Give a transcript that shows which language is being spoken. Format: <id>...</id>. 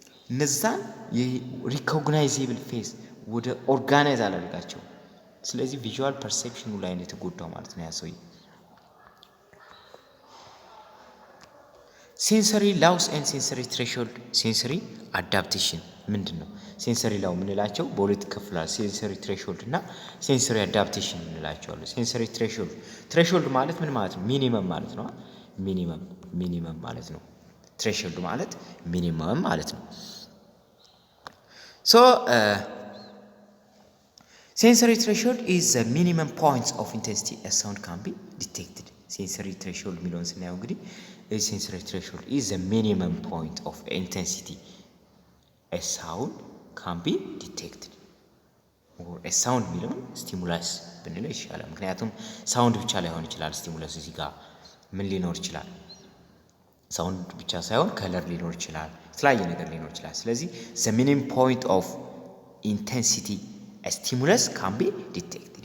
<am>እነዛን የሪኮግናይዜብል ፌስ ወደ ኦርጋናይዝ አላደርጋቸው። ስለዚህ ቪዥዋል ፐርሴፕሽኑ ላይ ነው የተጎዳው ማለት ነው ያ ሰውዬ። ሴንሰሪ ላውስ ኤንድ ሴንሰሪ ትሬሾልድ። ሴንሰሪ አዳፕቴሽን ምንድን ነው? ሴንሰሪ ላው የምንላቸው በሁለት ይከፍላል። ሴንሰሪ ትሬሾልድ እና ሴንሰሪ አዳፕቴሽን የምንላቸዋለን። ሴንሰሪ ትሬሾልድ ማለት ምን ማለት ነው? ሚኒመም ማለት ነው። ሚኒመም ማለት ነው።</am> <en>ትሬሾልድ ማለት ሚኒመም ማለት ነው። ሶ sensory threshold is the minimum points of intensity a sound can be detected. sensory threshold</en> <am>የሚለውን ስናየው እንግዲህ</am> <en>sensory threshold is the minimum point of intensity a sound can be detected. or a sound</en> <am>የሚለውን stimulus ብንለው ይሻላል። ምክንያቱም ሳውንድ ብቻ ላይሆን ይችላል stimulus እዚህ ጋር ምን ሊኖር ይችላል? ሳውንድ ብቻ ሳይሆን ከለር ሊኖር ይችላል፣ የተለያየ ነገር ሊኖር ይችላል። ስለዚህ</am> <en>the minimum point of intensity a stimulus can be detected.</en>